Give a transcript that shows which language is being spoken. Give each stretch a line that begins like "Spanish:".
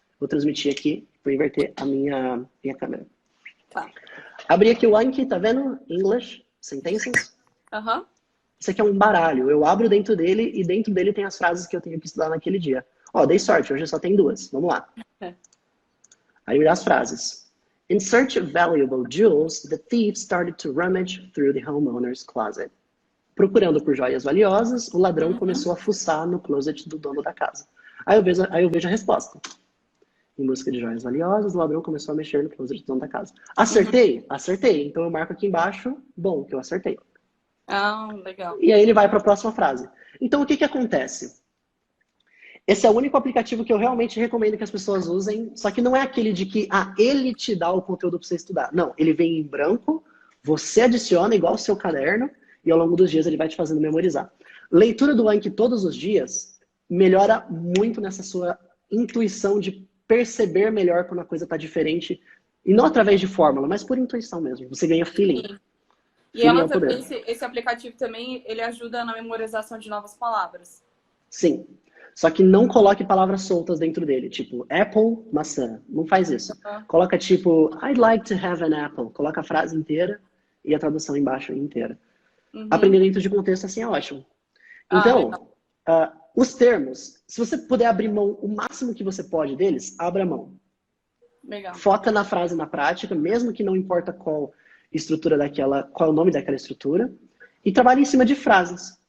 Portuguese: Vou transmitir aqui, vou inverter a minha câmera. Tá. Abri aqui o Anki, tá vendo? English, sentences. Uhum. Isso aqui é um baralho. Eu abro dentro dele e dentro dele tem as frases que eu tenho que estudar naquele dia. Ó, dei sorte, hoje só tem 2. Vamos lá. Aí as frases.
English: In search of valuable jewels, the thief started to rummage through the homeowner's closet.
Portuguese: Procurando por joias valiosas, o ladrão começou a fuçar no closet do dono da casa. Aí eu vejo a resposta. Em busca de joias valiosas, o ladrão começou a mexer no closet do dono da casa. Acertei? Acertei. Então eu marco aqui embaixo, bom, que eu acertei. Ah, legal. E aí ele vai para a próxima frase. Então o que acontece? Esse é o único aplicativo que eu realmente recomendo que as pessoas usem, só que não é aquele de que ele te dá o conteúdo para você estudar. Não, ele vem em branco, você adiciona igual o seu caderno, e ao longo dos dias ele vai te fazendo memorizar. Leitura do Anki todos os dias melhora muito nessa sua intuição de perceber melhor quando a coisa está diferente. E não através de fórmula, mas por intuição mesmo. Você ganha feeling. Sim. E Feeling é o poder. esse aplicativo também, ele ajuda na memorização de novas palavras. Sim. Só que não coloque palavras soltas dentro dele. Tipo, apple, maçã. Não faz isso. Coloca tipo,
English: I'd like to have an apple.
Portuguese: Coloca a frase inteira e a tradução embaixo inteira. Aprender dentro de contexto assim é ótimo. Então, os termos, se você puder abrir mão o máximo que você pode deles, abra mão. Legal. Foca na frase na prática, mesmo que não importa qual é o nome daquela estrutura, e trabalhe em cima de frases.